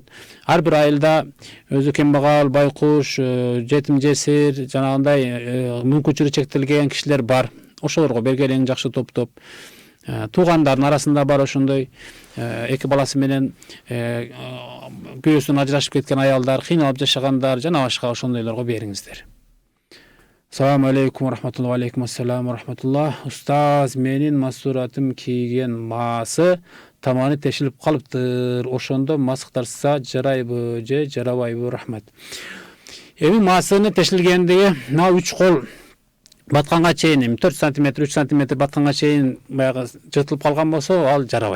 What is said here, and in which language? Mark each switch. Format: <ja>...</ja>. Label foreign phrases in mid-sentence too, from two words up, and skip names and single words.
<ky>Ар бир айылда өзү кембагал, байкуш, жетим жесир, жанагындай мүмкүнчүлүгү чектелген кишилер бар. Ошолорго бергилең жакшы топтоп. Туугандардын арасында бар ошондой эки баласы менен күйөөсүнөн ажырашып кеткен аялдар, кыйналып жашагандар, жана башка ошондойлорго бериңиздер.</ky> <ar>السلام عليكم ورحمة الله، وعليكم السلام ورحمة الله.</ar> <ky>Устаз, менин масуратым кийген маасы таманы тешилип калыптыр. Ошондо масыктарса жарайбы же жарабайбы? Рахмат. Эми маасыны тешилгендиги мына 3 кол батканга чейин 4 см, 3 см батканга чейин баягы жыртылып калган болсо, ал жарабайт.</ky>